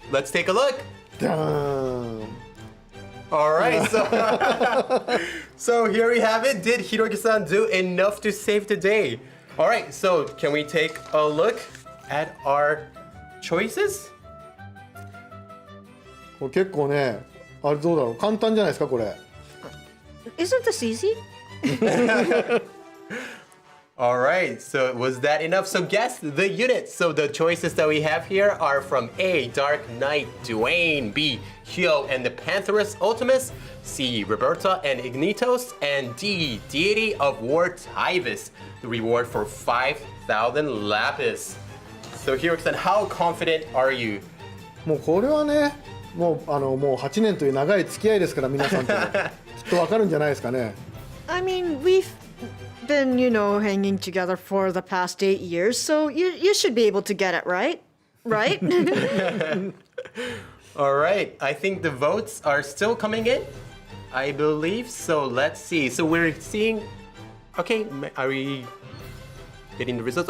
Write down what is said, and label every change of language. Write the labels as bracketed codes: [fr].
[en] Let's take a look. Damn. All right, so here we have it. Did Hiroki-san do enough to save the day? All right, so can we take a look at our choices? [ja] これ結構ねあれどうだろう簡単じゃないですかこれ。 [en] Isn't this easy? All right, so was that enough? So guess the units. So the choices that we have here are from A, Dark Knight, Dwayne, B, Hyo and the Pantherus Ultimus, C, Roberta and Ignitos, and D, Deity of War Tyvis, the reward for 5,000 Lapis. So Hiroki-san, how confident are you? [ja] もうこれはねもうもう8年という長い付き合いですから皆さんときっとわかるんじゃないですかね。 [en] I mean, we've been, you know, hanging together for the past 8 years, so you should be able to get it, right? Right? All right, I think the votes are still coming in, I believe. So let's see. So we're seeing, okay, are we getting the results?